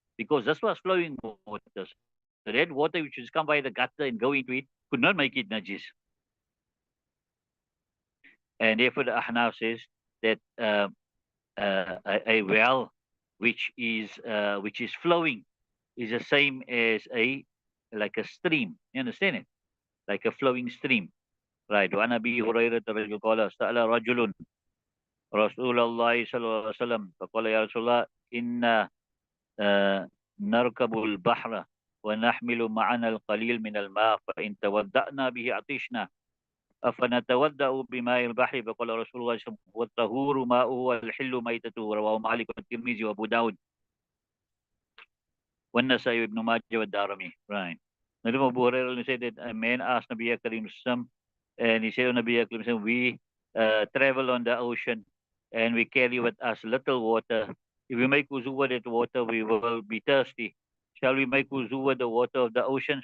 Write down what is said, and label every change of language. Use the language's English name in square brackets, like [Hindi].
[English] Because this was flowing water. So that water which has come by the gutter and go into it could not make it najis. And therefore the Ahnaf says that a well which is flowing is the same as like a stream. You understand it? Like a flowing stream. Right. [Arabic] وعن أبي هريرة رضي الله عنه سأل رجل رسول الله صلى الله عليه وسلم فقال يا رسول الله إن نركب البحر ونحمل معنا القليل من الماء فإن تودأنا به عطشنا أفنتودأ بماء البحر فقال رسول الله صلى الله عليه وسلم والطهور ماؤه والحل ميتته رواه مالك والترمذي وأبو داود والنسائي وابن ماجه والدارمي. [English] Right. Now Abu Hurairah said that a man asked Nabi Karim and he said to Nabi Karim, we travel on the ocean and we carry with us little water. If we make wuzu with that water, we will be thirsty. Shall we make wuzu with the water of the ocean?